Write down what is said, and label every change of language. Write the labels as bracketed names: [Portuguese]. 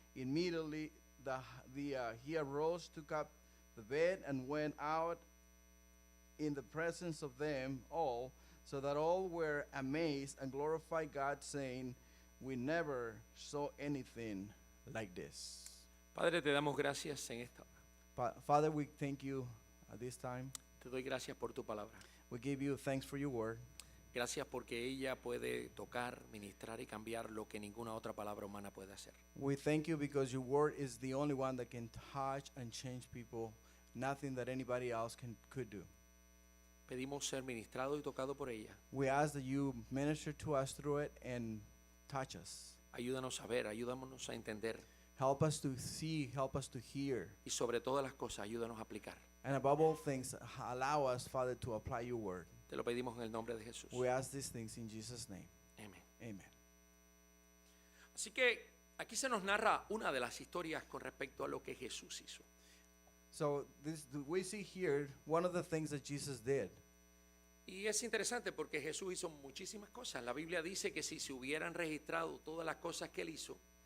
[English] Immediately he arose, took up the bed, and went out in the presence of them all, so that all were amazed and glorified God, saying, we never saw anything like this. [Spanish] Padre, te damos gracias en esta hora. [English] Father, we thank you at this time. [Spanish] Te doy gracias por tu palabra. [English] We give you thanks for your word. [Spanish] Gracias porque ella puede tocar, ministrar y cambiar lo que ninguna otra palabra humana puede hacer. [English] We thank you because your word is the only one that can touch and change people, nothing that anybody else could do. [Spanish] Pedimos ser ministrado y tocado por ella. [English] We ask that you minister to us through it and touch us. [Spanish] Ayúdanos a ver, ayúdanos a entender. [English] Help us to see, help us to hear. [Spanish] Y sobre todas las cosas, ayúdanos a aplicar. [English] And above all things, allow us, Father, to apply your word. [Spanish] Te lo pedimos en el nombre de Jesús. [English] We ask these things in Jesus' name. [Spanish] Amén. [English] Amen. [Spanish] Así que aquí se nos narra una de las historias con respecto a lo que Jesús hizo. [English] So we see here one of the things that Jesus did. [Spanish] Y es interesante porque Jesús hizo muchísimas cosas. La Biblia dice que si se hubieran registrado todas las cosas que él hizo,